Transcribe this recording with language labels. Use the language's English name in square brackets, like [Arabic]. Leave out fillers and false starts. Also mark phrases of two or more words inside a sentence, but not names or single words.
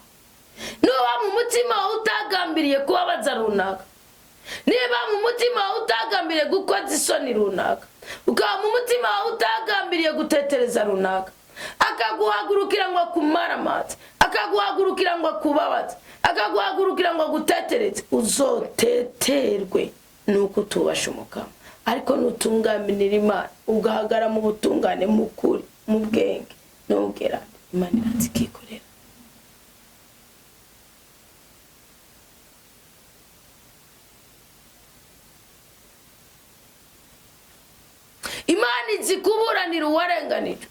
[Rundi] Nuba mu mutima utagambiriye kubabaza runaka, niba mu mutima utagambiriye gukoza isoni runaka, ukaba mu mutima utagambiriye gutetereza runaka, akaguhagurukira ngo akumara amazi, akaguhagurukira ngo akubabaze, akaguhagurukira ngo agutetereze, uzoteterwe nuko utubasha umukama. Ariko nutungaminira Imana ugahagara mu butungane, mu kuri, mu bwenge no mu bwerane, Imana irazikikorera. Imana izi kuburanira uwarenganijwe.